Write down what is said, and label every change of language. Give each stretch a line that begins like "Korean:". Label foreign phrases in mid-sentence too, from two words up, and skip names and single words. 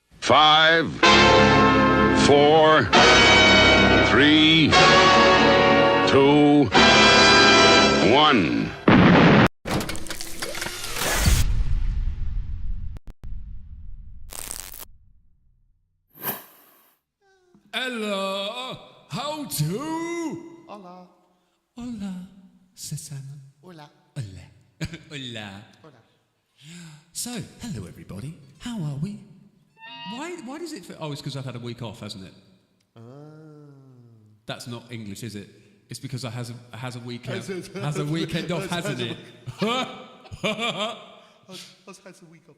English: 5, 4, 3, 2, 1. Hello, how to?
Spanish: Hola. Hola, Susana. Hola. Hola. Hola. Hola.
English: So, hello everybody. How are we? Why does it feel... Oh, it's because I've had a week off, hasn't it? That's not English, is it? It's because I has a weekend off, hasn't it? Has had a week off.